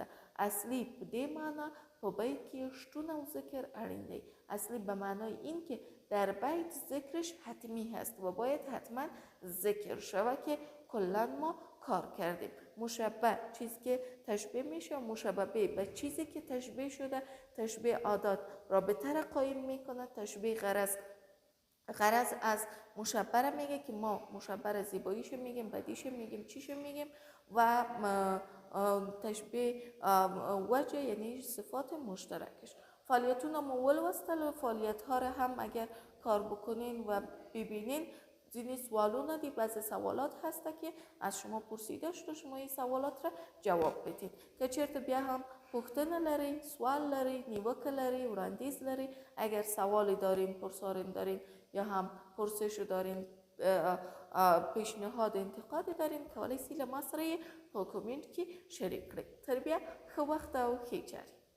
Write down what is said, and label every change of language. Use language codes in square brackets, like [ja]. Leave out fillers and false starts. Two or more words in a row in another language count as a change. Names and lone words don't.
[ps] اصلی په دې معنا په بیت کې شتون او ذکر اړین دی. [fa] اصلی به معنای این که در بیت ذکرش حتمی هست و باید حتما ذکر شود که کلا ما کار کردیم. مشبه چیزی که تشبیه میشه، مشبه به چیزی که تشبیه شده، تشبیه عادات رابطه را قایم میکنه، تشبیه غرض از مشبه را میگه که ما مشبه را زیباییشو میگیم، بدیشو میگیم، چیشو میگیم و تشبیه وجه یعنی صفات مشترکش. [ps] فعالیتون ما ولوستل، [fa] فعالیت ها را هم اگر کار بکنین و ببینین [ps] زینی سوالونه دی، [fa] بعضی سوالات هسته که از شما پرسیده شده، شما این سوالات را جواب بدید. [ps] که چرت بیا هم پوښتنه لري، سوال لري، نیوکه لري، وړاندیز لري، [fa] اگر سوالی دارین، پرسارین دارین یا هم پرسش دارین، پیشنهاد انتقاد دارین، [ps] کولی سی له ما سره په کومنټ کې شریک کړئ. تر بیا ښه وخت او ښې چارې.